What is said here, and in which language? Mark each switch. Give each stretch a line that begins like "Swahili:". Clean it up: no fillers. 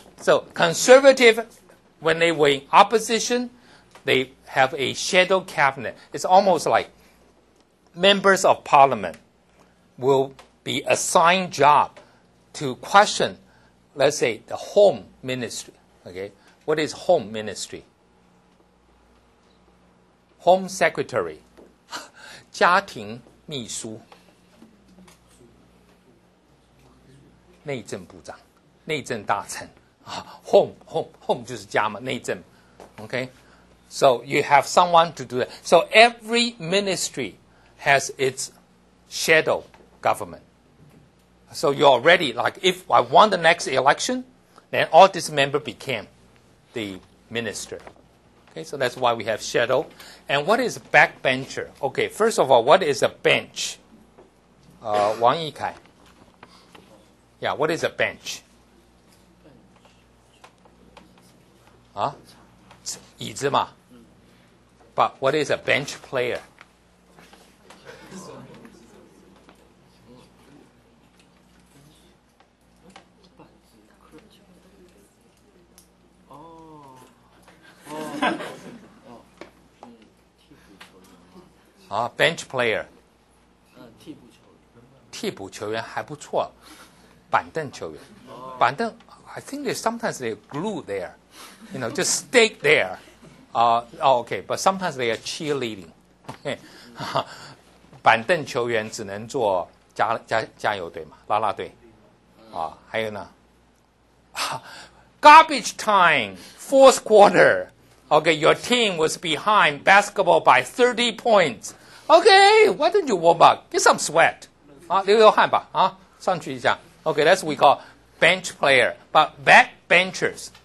English: So conservative, when they were in opposition, they have a shadow cabinet. It's almost like members of parliament will be assigned job to question, let's say, the home ministry. Okay, what is home ministry? Home Secretary,
Chinese: 家庭秘书，内政部长，内政大臣，home 就是家嘛，内政 ，okay?
English: So you have someone to do that. So every ministry has its shadow government. So you're already, like, if I won the next election, then all this member became the minister. Okay, so that's why we have shadow. And what is backbencher? Okay, first of all, what is a bench? Wang Yikai. Yeah, what is a bench?
Chinese: 椅子嘛.
English: But what is a bench player? Bench player.
Chinese: 替补球员还不错，板凳球员。
English: 板凳 I think sometimes they glue there, just stake there. Okay, but sometimes they are cheerleading.
Chinese: 板凳球员只能做加油队嘛，啦啦队。还有呢
English: ，garbage time, fourth quarter. Okay, your team was behind basketball by 30 points. Okay, why don't you warm up? Get some sweat.
Chinese: 流流汗吧，上去一下。
English: Okay, that's what we call bench player. But backbenchers.